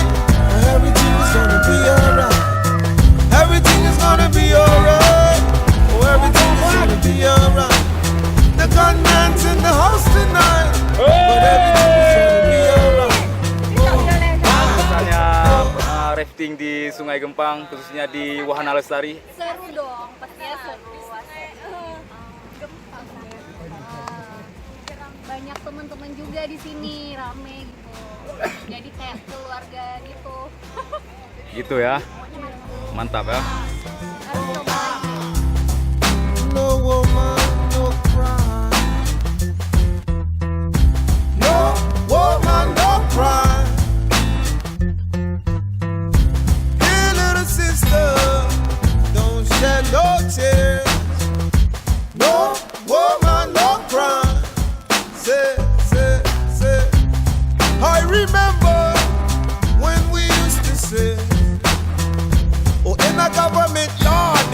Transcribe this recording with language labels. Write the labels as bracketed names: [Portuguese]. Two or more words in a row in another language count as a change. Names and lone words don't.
[English] Everything is gonna be alright. Everything is gonna be alright. Oh, everything is gonna be alright. The gunman's in the house tonight. But everything is gonna be alright. [Indonesian] Rafting di Sungai Gempang, khususnya di Wahana Lestari. Seru dong, pastinya seru. Banyak teman-teman juga di sini, rame gitu. Jadi kayak keluarga gitu. Gitu ya, mantap ya. Harus coba lagi. [English] No woman, no cry. No woman, no cry. Hey, little sister, don't shed no tears. No woman, no cry. Say. I remember when we used to sit in a government yard.